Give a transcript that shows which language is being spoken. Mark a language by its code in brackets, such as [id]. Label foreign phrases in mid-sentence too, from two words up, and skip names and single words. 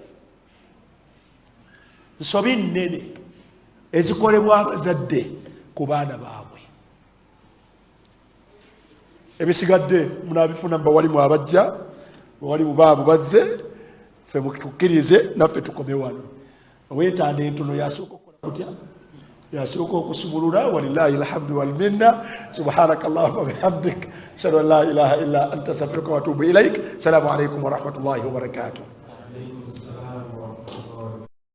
[lg] Nsobi nnene ezikolebwa abazadde ku baana baabwe. Ebisigadde munaabifuna mbawalimu abajja, bawalimu baabo bazze, ffe mutukkirize naffe tukome wano. Weetanda entono yasooka okukola kutya, yasooka okusumulula. [ar] ولله الحمد والمنة. سبحانك اللهم وبحمدك أشهد أن لا إله إلا أنت أستغفرك وأتوب إليك. السلام عليكم ورحمة الله وبركاته.